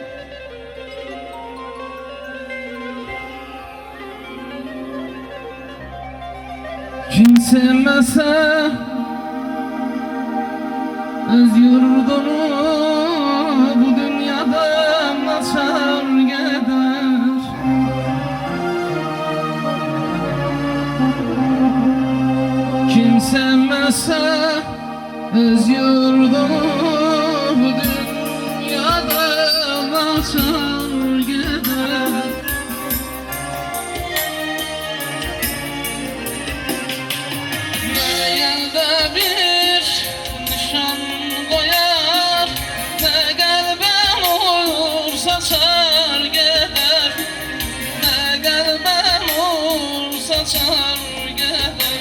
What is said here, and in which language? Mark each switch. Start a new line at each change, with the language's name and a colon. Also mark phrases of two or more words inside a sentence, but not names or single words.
Azerbaijani: Kim sevməsə öz yurdunu bu dünyada açar gedər. Kim sevməsə öz yurdunu bu dünyada açar gedər.
Turkish: Elde bir nişan koyar, ne kalbim olur saçar gider, ne kalbim olur saçar gider.